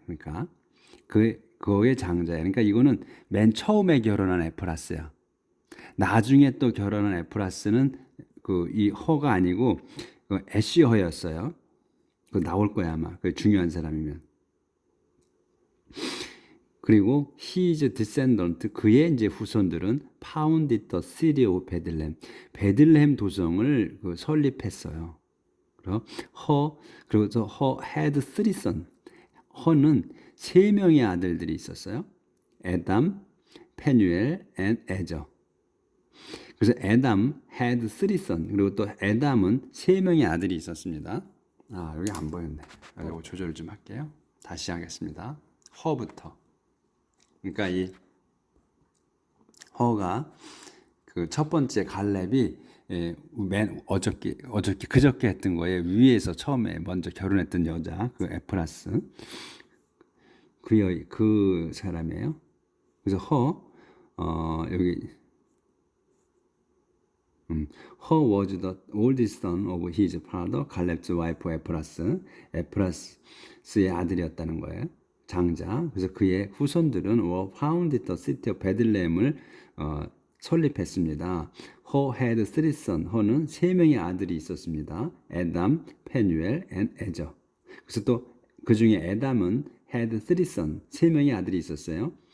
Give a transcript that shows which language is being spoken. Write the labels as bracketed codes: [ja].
[ko] 그러니까 그의 장자예요. 그러니까 이거는 맨 처음에 결혼한 에프라스야. 나중에 또 결혼한 에프라스는 이 허가 아니고 애쉬허였어요. 나올 거야 아마. 중요한 사람이면. 그리고 [en] his descendant [ko] 그의 이제 후손들은 [en] founded the city of Bethlehem. [ko] 베들레헴 도성을 설립했어요. 그리고 허 [en] had 3 sons. [ko] 허는 세 명의 아들들이 있었어요. 에담, 페뉴엘, 앤 에저. 그래서 [en] 에담 had three sons. [ko] 그리고 또 에담은 세 명의 아들이 있었습니다. 여기 안 보였네. 이거 조절 좀 할게요. 다시 하겠습니다. 허부터. 그러니까 이 허가 그 첫 번째 갈렙이 맨 어저께 그저께 했던 거에 위에서 처음에 먼저 결혼했던 여자 그 에프라스 그 사람이에요. 그래서 여기 [en] Her was the oldest son of his father, Caleb's wife [ko] 에프라스의 아들이었다는 거예요. 장자. 그래서 그의 후손들은 [en] were founded the city of Bethlehem을 [ko] 설립했습니다. [en] Her had three sons. [ko] Her는 세 명의 아들이 있었습니다. 에담, 페뉴엘, and 에저. 그래서 또 그 중에 에담은 [en] had three sons. [ko] 세 명의 아들이 있었어요.